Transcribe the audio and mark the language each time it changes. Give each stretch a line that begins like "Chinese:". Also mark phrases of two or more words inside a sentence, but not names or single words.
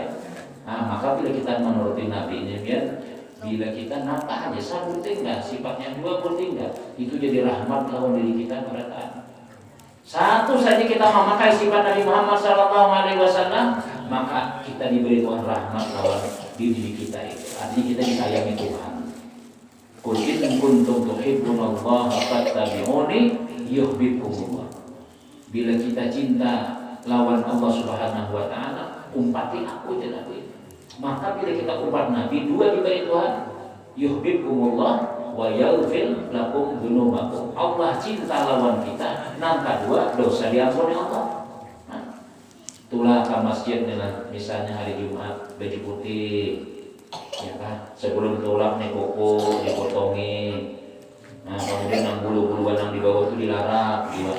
Banjar: Nah, maka bila kita menuruti Nabi ini biar bila kita nampak aja satu tinggal sifatnya 2 tinggal itu jadi rahmat lawan diri kita kepada satu saja kita memakai sifat Nabi Muhammad SAW, maka kita diberi Tuhan rahmat lawan diri kita itu. Artinya kita disayangi Tuhan.
Arabic: قل إن كنتم تحبون الله فاتبعوني يحببكم الله.
Banjar: Bila kita cinta lawan
Arabic: الله سبحانه وتعالى,
Banjar: umpati aku dan Nabi. Maka bila kita umpat Nabi 2 diberi Tuhan,
Arabic: يحببكم الله ويغفر لكم ذنوبكم.
Banjar: Allah cinta lawan kita, nang kedua dosa diampuni Allah. Nah, itulah ke masjid dengan misalnya hari Jumat baju putih. Ya kan, sebelum tulak nih kuku dipotongi. Nah, kemudian nang bulu-buluan yang di bawah itu dilarang, gitu.